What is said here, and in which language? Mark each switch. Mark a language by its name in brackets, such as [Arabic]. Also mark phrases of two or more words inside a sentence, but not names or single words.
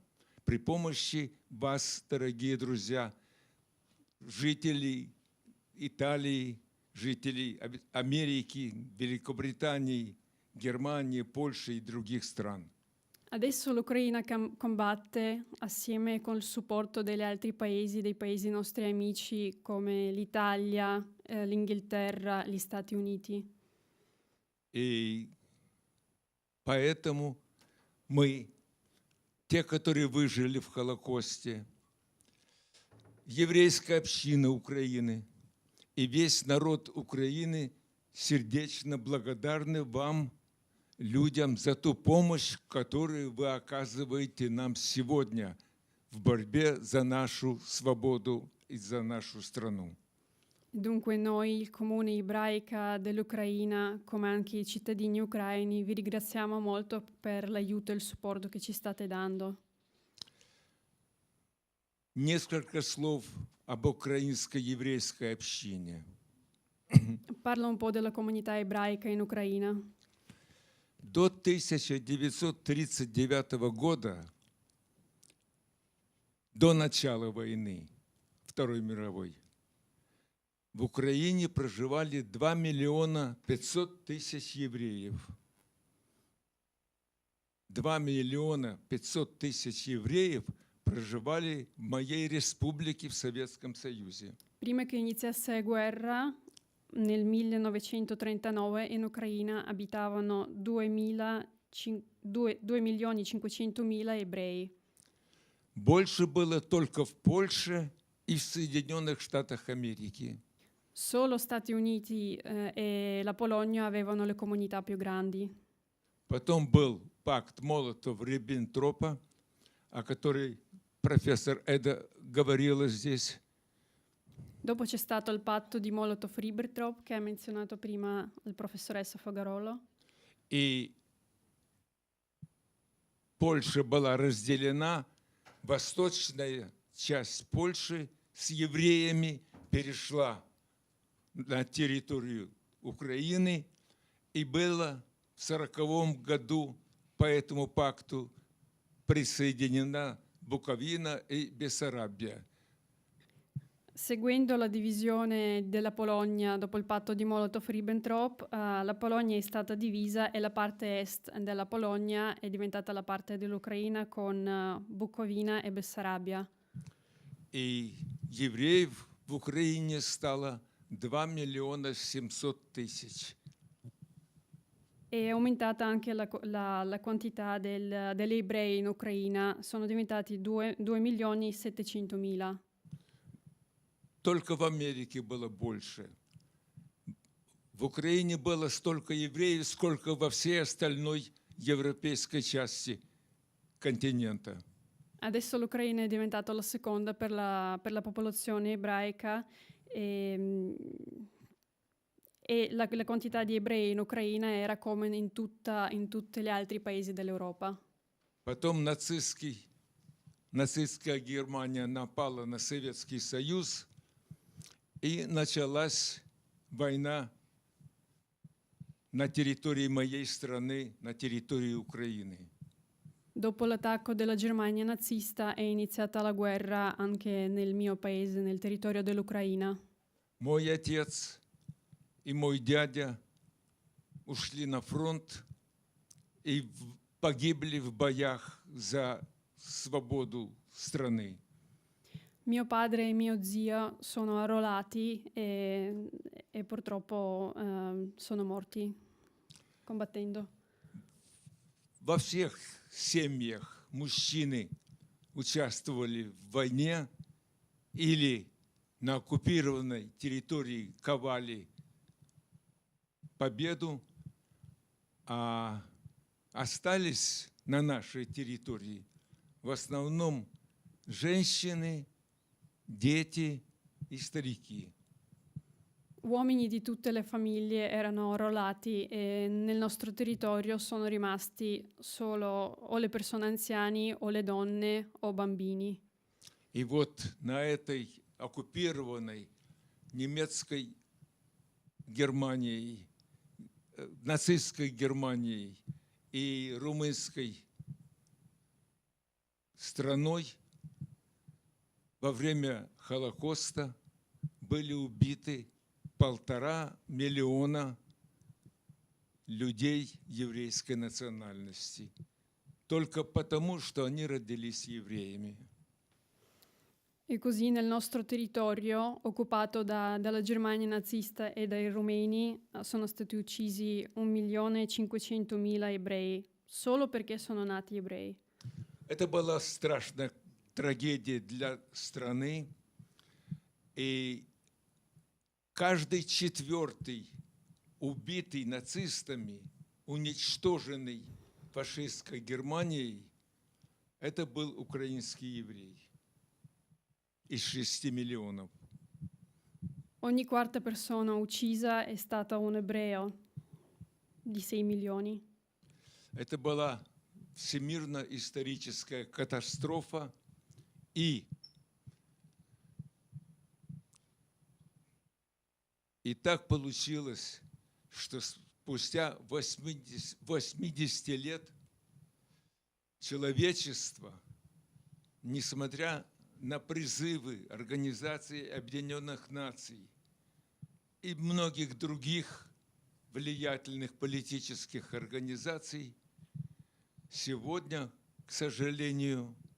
[Russian] При помощи вас, дорогие друзья, жителей Италии, жителей Америки, Великобритании, Германии, Польши и других стран. [Italian] Adesso l'Ucraina combatte assieme col supporto degli altri paesi, dei paesi nostri amici come l'Italia, l'Inghilterra, gli Stati Uniti. [Russian] И поэтому мы, те, которые выжили в Холокосте, еврейская община Украины и весь народ Украины сердечно благодарны вам, людям, за ту помощь, которую вы оказываете нам сегодня в борьбе за нашу свободу и за нашу страну. [Italian] Dunque noi, il Comune Ebraica dell'Ucraina, come anche i cittadini ucraini, vi ringraziamo molto per l'aiuto e il supporto che ci state dando. [Russian] Несколько слов об украинской еврейской общине. [Italian] Parlo un po' della comunità ebraica in Ucraina. [Russian] До 1939 года, до начала войны, Второй мировой, в Украине проживали 2 миллиона 500 тысяч евреев. 2 миллиона 500 тысяч евреев проживали в моей республике в Советском Союзе. [Italian] Prima che iniziasse la guerra, nel 1939 in Ucraina abitavano 2.500.000 ebrei. [Russian] Больше было только в Польше и в Соединенных Штатах Америки. [Italian] Solo Stati Uniti e la Polonia avevano le comunità più grandi. [Russian] Потом был пакт Молотов-Риббентропа, о которой профессор Эда говорила здесь. [Italian] Dopo c'è stato il patto di Molotov-Ribbentrop che ha menzionato prima il professoressa Fogarolo. [Russian] И Польша была разделена, восточная часть Польши с евреями перешла на территорию Украины, и было в 1940 году по этому пакту присоединена Буковина и Бессарабия. [Italian] Seguendo la divisione della Polonia dopo il patto di Molotov-Ribbentrop, la Polonia è stata divisa e la parte est della Polonia è diventata la parte dell'Ucraina con Bucovina e Bessarabia. [Russian] И евреев в Украине стало 2 миллиона 700 тысяч. [Italian] È aumentata anche la quantità degli ebrei in Ucraina, sono diventati 2.700.000. [Russian] Только в Америке было больше. в Украине было столько евреев, сколько во всей остальной европейской части континента. [Italian] Adesso l'Ucraina è diventata la seconda per la popolazione ebraica e la quantità di ebrei in Ucraina era come in tutti gli altri paesi dell'Europa. [Russian] Потом нацистская Германия напала на Советский Союз, и началась война на территории моей страны, на территории Украины. [Italian] Dopo l'attacco della Germania nazista è iniziata la guerra anche nel mio paese, nel territorio dell'Ucraina. [Russian] Мой отец и мой дядя ушли на фронт и погибли в боях за свободу страны. [Italian] Mio padre e mio zio sono arruolati e purtroppo sono morti combattendo. [Russian] Во всех семьях мужчины участвовали в войне или на оккупированной территории ковали победу, а остались на нашей территории в основном женщины, дети и старики. [Italian] Uomini di tutte le famiglie erano arruolati e nel nostro territorio sono rimasti solo o le persone anziane o le donne o bambini. [Russian] И вот на этой оккупированной немецкой Германией, нацистской Германией и румынской страной во время Холокоста были убиты 1,5 миллиона людей еврейской национальности, только потому, что они родились евреями. [Italian] E così nel nostro territorio, occupato dalla Germania nazista e dai rumeni, sono stati uccisi 1.500.000 ebrei, solo perché sono nati ebrei. [Russian] Это была страшная трагедия для страны, и каждый четвертый убитый нацистами, уничтоженный фашистской Германией, это был украинский еврей из 6 миллионов. [Italian] Ogni quarta persona uccisa è stata un ebreo di 6 milioni. [Russian] Это была всемирно-историческая катастрофа, и так получилось, что спустя 80 лет человечество, несмотря на призывы Организации Объединенных Наций и многих других влиятельных политических организаций, сегодня, к сожалению,